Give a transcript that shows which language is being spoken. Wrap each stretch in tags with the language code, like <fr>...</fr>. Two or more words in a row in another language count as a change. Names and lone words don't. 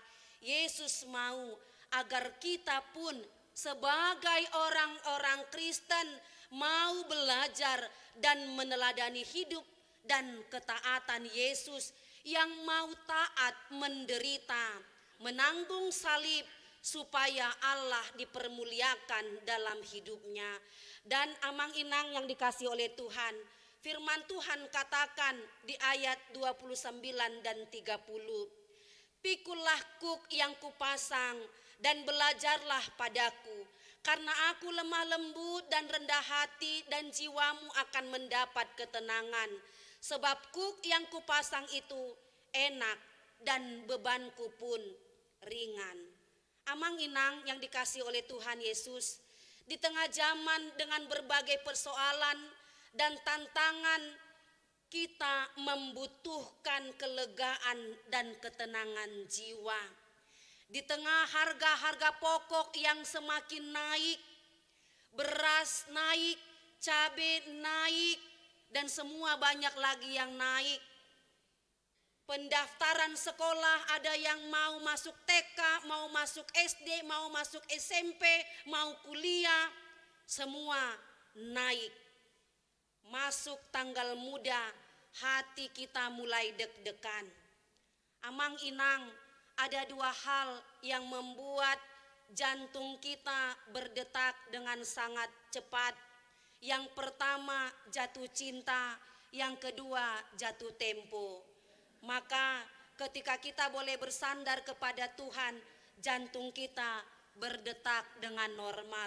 <id>Yesus mau agar kita pun sebagai orang-orang Kristen mau belajar dan meneladani hidup dan ketaatan Yesus yang mau taat menderita, menanggung salib supaya Allah dipermuliakan dalam hidupnya. Dan</id> <bbc>amang inang</bbc> <id>yang dikasihi oleh Tuhan, firman Tuhan katakan di ayat 29 dan 30. Pikulah kuk yang kupasang dan belajarlah padaku, Karena aku lemah lembut dan rendah hati, dan jiwamu akan mendapat ketenangan. Sebab kuk yang kupasang itu enak dan bebanku pun ringan.</id> <bbc>Amang inang</bbc> <id>yang dikasih oleh Tuhan Yesus, di tengah zaman dengan berbagai persoalan dan tantangan, kita membutuhkan kelegaan dan ketenangan jiwa. Di tengah harga-harga pokok yang semakin naik, beras naik, cabai naik, dan semua banyak lagi yang naik. Pendaftaran sekolah ada yang mau masuk TK, mau masuk SD, mau masuk SMP, mau kuliah, semua naik. Masuk tanggal muda, hati kita mulai deg-degan.</id> <bbc>Amang inang,</bbc> <id>ada dua hal yang membuat jantung kita berdetak dengan sangat cepat. Yang pertama jatuh cinta, yang kedua jatuh tempo. Maka ketika kita boleh bersandar kepada Tuhan, jantung kita berdetak dengan normal.</id>